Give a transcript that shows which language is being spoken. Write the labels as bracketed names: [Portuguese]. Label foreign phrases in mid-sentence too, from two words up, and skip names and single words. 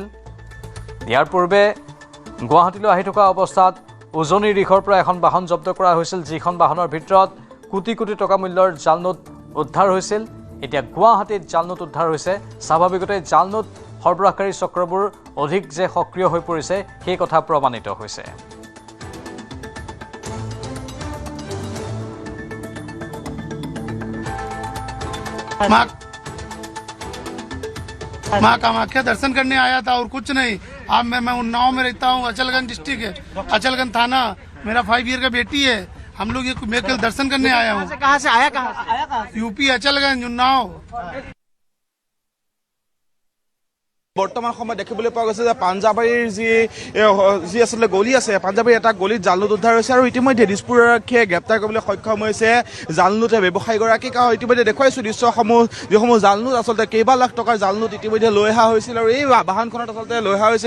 [Assamese] ইয়াৰ পূৰ্বে গুৱাহাটীলৈ আহি থকা অৱস্থাত উজনিৰ দিশৰ পৰা এখন বাহন জব্দ কৰা হৈছিল, যিখন বাহনৰ ভিতৰত কোটি কোটি টকা মূল্যৰ জাল নোট উদ্ধাৰ হৈছিল। এতিয়া গুৱাহাটীত জাল নোট উদ্ধাৰ হৈছে। স্বাভাৱিকতে জাল নোট সৰবৰাহকাৰী চক্ৰবোৰ অধিক যে সক্ৰিয় হৈ পৰিছে সেই কথা প্ৰমাণিত হৈছে। [Hindi] माँ कामाख्या दर्शन करने आया था और कुछ नहीं। अब मैं उन्नाव में रहता हूँ, अचलगंज डिस्ट्रिक्ट है, अचलगंज थाना। मेरा 5 ईयर का बेटी है। हम लोग ये मैं कल दर्शन करने आया हूँ। कहाँ से आया? यूपी अचलगंज उन्नाव। [Assamese] বৰ্তমান সময়ত দেখিবলৈ পোৱা গৈছে যে পাঞ্জাবাৰীৰ যি আচলতে গলি আছে, পাঞ্জাবাৰীৰ এটা গলিত জাল নোট উদ্ধাৰ হৈছে আৰু ইতিমধ্যে দিছপুৰ আৰক্ষীয়ে গ্ৰেপ্তাৰ কৰিবলৈ সক্ষম হৈছে জাল নোট ব্যৱসায়ীগৰাকীক। ইতিমধ্যে দেখুৱাইছোঁ দৃশ্যসমূহ, যিসমূহ জাল নোট আচলতে কেইবা লাখ টকাৰ জাল নোট ইতিমধ্যে লৈ অহা হৈছিল আৰু এই বাহনখনত আচলতে লৈ অহা হৈছিল।